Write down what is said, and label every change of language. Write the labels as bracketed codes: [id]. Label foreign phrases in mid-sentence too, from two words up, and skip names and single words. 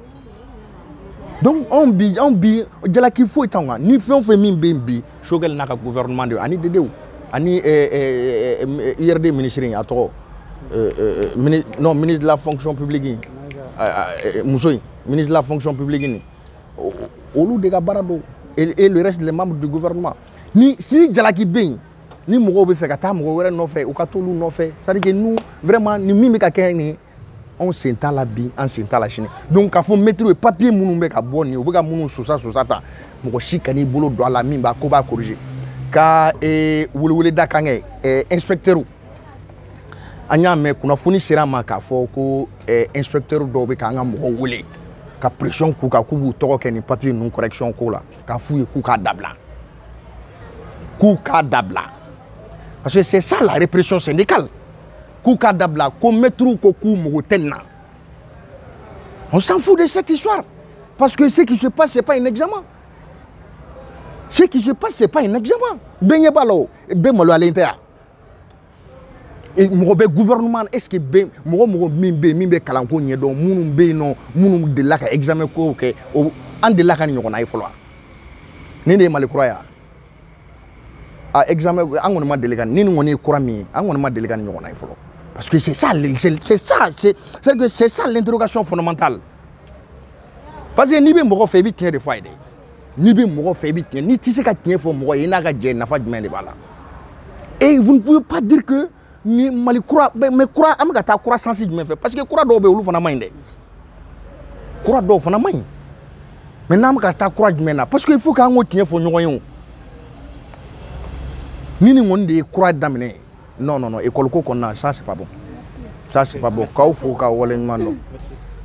[bm] Donc on bi jalaki foyi t'anw kan ni fɛn o fɛn min bɛ yen bi Choguel n'a ka gouvernement de ani dedew ani IRD ministre in a tɔgɔ [fr] ministre de la fonction publique [bm] in muso in [fr] ministre de la fonction publique [bm] in olu de ka baara don [fr] et le reste des membres du gouvernement [bm] ni si jalaki bɛ yen ni mɔgɔw bɛ fɛ ka taa mɔgɔ wɛrɛ nɔfɛ u ka t'olu nɔfɛ [fr] c'est à dire que nous vraiment [bm] ni min bɛ ka kɛ nin anw sen t'a la bi an sen t'a la sini donc k'a fɔ [fr] maitre papier [bm] minnu bɛ ka bɔ nin u bɛ ka minnu sosa ta mɔgɔ si kan'i bolo don a la min b'a ko b'a corriger ka weleweleda kan kɛ inspecteur an y'a mɛn kunnafoni sera ma k'a fɔ ko inspecteur dɔw bɛ k'an ka mɔgɔw wele ka pression k'u kan k'u b'u tɔgɔ kɛ nin papier ninnu correction ko la k'a f'u ye k'u k'a dabila [fr] parce que c'est ça la répression syndicale [bm] k'u k'a dabila ko maître ko k'u mago tɛ nin na [fr] on s'en fout de cette histoire parce que ce qui se passe c'est pas un examen [bm] ce qui se passe c'est pas un examen bɛɛ ɲɛ b'a la o bɛɛ maloyalen tɛ yan mɔgɔ bɛ gouvernement est-ce que bɛɛ mɔgɔ min bɛ yen min bɛ kalanko ɲɛdɔn minnu bɛ yen nɔ minnu delila ka examen kow kɛ an delila ka nin ɲɔgɔnna ye fɔlɔ wa nin de ye Mali kura ye examen an kɔni ma deli ka ni nin kɔni ye kura min ye an kɔni ma deli ka nin ɲɔgɔnna ye fɔlɔ [fr] parce que c'est ça l'interrogation fondamentale parce que [bm] n'i bɛ mɔgɔ fɛ i bɛ tiɲɛ de fɔ a ye dɛ n'i bɛ mɔgɔ fɛ i bɛ tiɲɛ n'i tɛ se ka tiɲɛ fɔ mɔgɔ ye i n'a ka jɛ nafa jumɛn de b'a la [fr] et vous ne pouvez pas dire que [bm] ni Mali kura mais kura an bɛ ka taa kura sansi jumɛn fɛ parce que kura dɔw bɛ yen olu fana man ɲi dɛ kura dɔw fana man ɲi mais n'an bɛ ka taa kura jumɛn na [fr] parce que il faut [bm] k'an k'o tiɲɛ fɔ ɲɔgɔn ye o ni nin kɔni de ye kura daminɛ non école ko kɔnɔna [fr] ça c'est pas bon ça c'est pas bon [bm] k'aw fo k'aw waleɲuman dɔn